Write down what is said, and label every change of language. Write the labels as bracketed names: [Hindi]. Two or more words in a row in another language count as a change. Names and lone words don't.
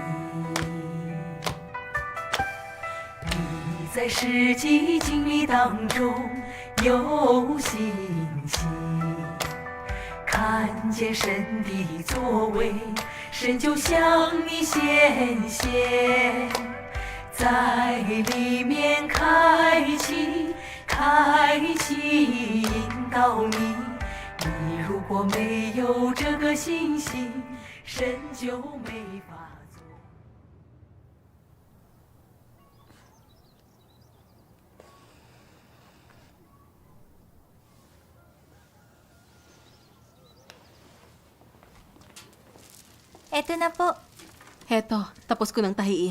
[Chinese] 你在世纪经历当中有信心，看见神的作为，神就向你显现，在里面开启，引导你。你如果没有这个信心，神就没法做。 [Filipino] Eto na po. Heto, tapos ko nang tahiin.